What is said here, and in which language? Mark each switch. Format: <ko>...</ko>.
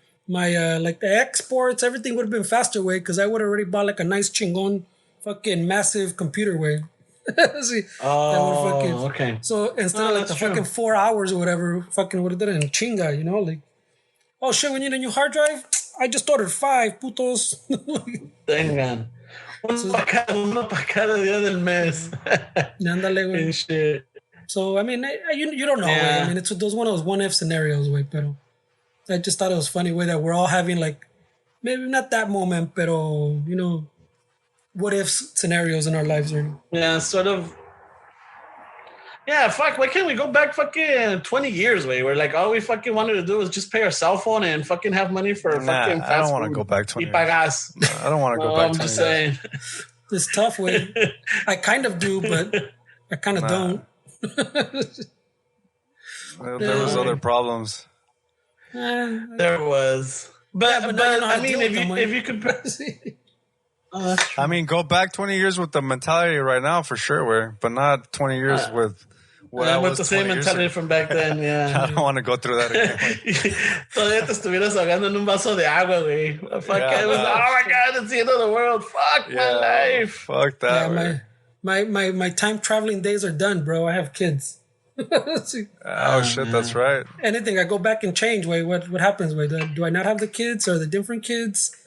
<en>My like the exports, everything would have been faster. Because I would have already bought like a nice</en> <es>chingon,</es> <en>fucking massive computer. See, okay. So instead of like the fucking 4 hours or whatever, fucking would have done it in chinga. Like, oh shit, we need a new hard drive. I just ordered 5</en> <es>putos. Tengan. Uno para cada día del mes. Ándale, güey.</es> <en>Shit. So, I mean, you don't know, way. I mean, it's one of those what-if scenarios, way,</en> <es>pero</es> <en>I just thought it was funny, way, that we're all having, like, maybe not that moment, pero, what-if scenarios in our lives. Yeah, sort of. Yeah, fuck, why can't we go back fucking 20 years, way, where, like, all we fucking wanted to do was just pay our cell phone and fucking have money for fucking fast food. I don't want to go back 20 years. I don't want to go back 20 years. I'm just saying. It's tough, way. I kind of do, but I kind of don't. There was other problems. There was, but I mean, if you could, I mean, go back 20 years with the mentality right now for sure, but not 20 years with the same mentality from back then. Yeah, I don't want to go through that again.</en> <es>Todavía te estuvieras ahogando en un vaso de agua, güey.</es> <en>Fuck, it was, oh my god, it's the end of the world. Fuck my life. Fuck that. Yeah, my time traveling days are done, bro. I have kids. Oh shit, that's right. Anything I go back and change, way, what happens, way? Do I not have the kids, or the different kids?</en>